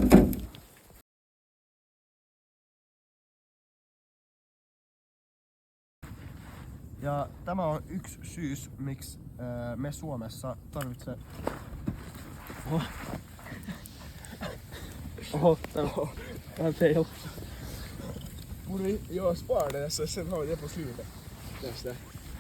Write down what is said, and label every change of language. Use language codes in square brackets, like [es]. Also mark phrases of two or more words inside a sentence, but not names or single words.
[fi] Ja tämä on yksi syys, miksi me Suomessa tarvitsee... Oho, tämä on vähän fail. [sv] Borde jag spara det så sen har jag på slutet.